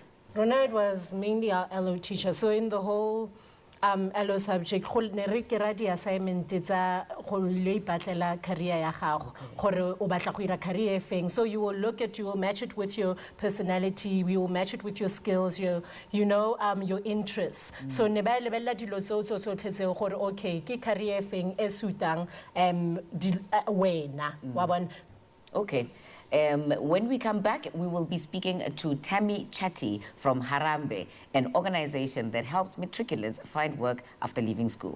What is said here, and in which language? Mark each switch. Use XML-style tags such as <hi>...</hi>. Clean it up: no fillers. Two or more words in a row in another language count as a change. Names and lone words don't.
<en>Ronald was mainly our LO teacher. So in the whole LO subject,</en> <tn>go ne re kera di assignment tsa go le ipatlela career ya gago gore o batla go ira career efeng.</tn> <en>So you will match it with your personality, we will match it with your skills, your your interests.</en> <tn>So ne ba lebella dilo tso tletse gore okay ke career efeng e suitang wena wa bona.</tn> <en>Okay. When we come back, we will be speaking to Tammy Chatty from Harambee, an organization that helps matriculants find work after leaving school.</en>